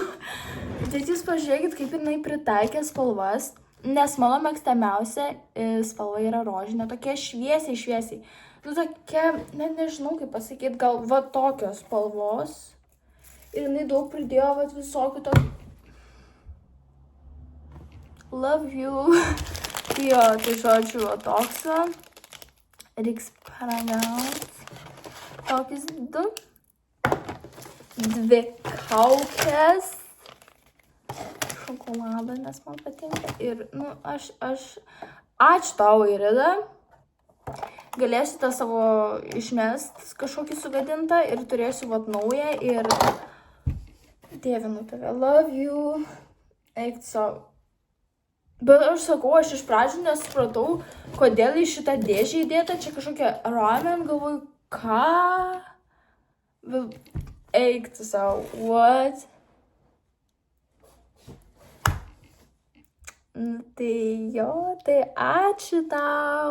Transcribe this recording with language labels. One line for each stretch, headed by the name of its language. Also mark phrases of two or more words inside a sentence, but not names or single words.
Lithuanian: Bet jūs pažiūrėkit, kaip jinai pritaikė spalvas, nes mano mėgstamiausia spalva yra rožinė, tokia šviesiai. Nu tokia, net nežinau kaip pasakyti, gal va tokios spalvos. Ir jinai daug pridėjo va visokių tokių.
English: Love you.
Lithuanian: Jo, tai žodžiu, va toks. Reiks paragauti. Tokius dvi kaukės. Šokoladą, nes man patinka. Ir, nu, ačiū tau, Irida. Galėsite savo išmest kažkokį sugadintą ir turėsiu vat naują ir dievinu tave.
English: Love you.
Lithuanian: Eik savo. Bet aš sakau, aš iš pradžių nesupratau, kodėl į šitą dėžę įdėta. Čia kažkokia ramen, galvoju, ką? Eik tu savo. What? Tai jo, tai ačiū tau.